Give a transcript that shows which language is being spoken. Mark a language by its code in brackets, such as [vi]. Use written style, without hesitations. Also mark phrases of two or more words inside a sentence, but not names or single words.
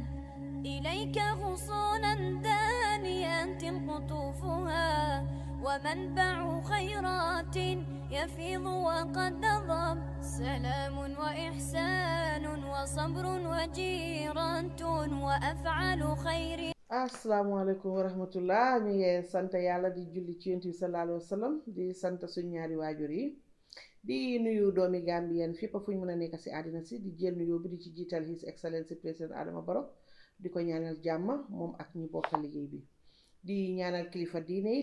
[ar] إليك غصونا دانيات قطوفها، ومنبع خيرات يفيض وقد نضب. سلام وإحسان وصبر وجيرة وأفعال خير. السلام عليكم ورحمة الله [wo] ñu ngi sant yàlla di julli ci yonent bi [ar] صلى الله عليه وسلم [wo] di sant suñu ñaari waajur yi di nuyu doomi Gambien fépp fu ñu mën a nekk si àddina si di jël nuyoo bi di ci jiital [en] His Excellency [wo] président Adama Barrow di ko ñaanal jàmm moom ak ñi bokk liggéey bi di ñaanal kilifa diine yi